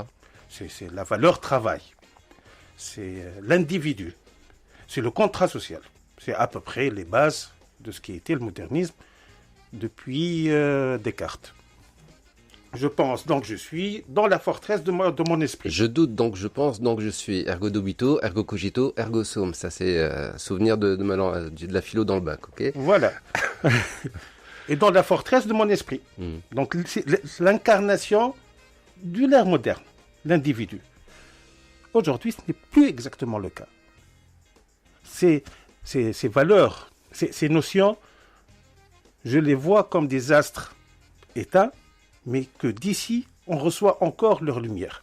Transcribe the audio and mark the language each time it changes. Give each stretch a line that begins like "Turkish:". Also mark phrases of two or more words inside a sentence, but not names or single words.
French: C'est la valeur travail. C'est l'individu. C'est le contrat social. C'est à peu près les bases de ce qui a été le modernisme depuis Descartes. Je pense, donc je suis dans la forteresse de mon esprit. Je doute, donc je pense, donc je suis.
Latin: Ergo dubito, ergo cogito, ergo sum.
French: Ça, c'est souvenir de la philo dans le bac, ok? Voilà. Et dans la forteresse de mon esprit. Donc c'est l'incarnation de l'ère moderne, l'individu. Aujourd'hui, ce n'est plus exactement le cas. Ces valeurs, ces notions, je les vois comme des astres éteints, mais que d'ici, on reçoit encore leur lumière.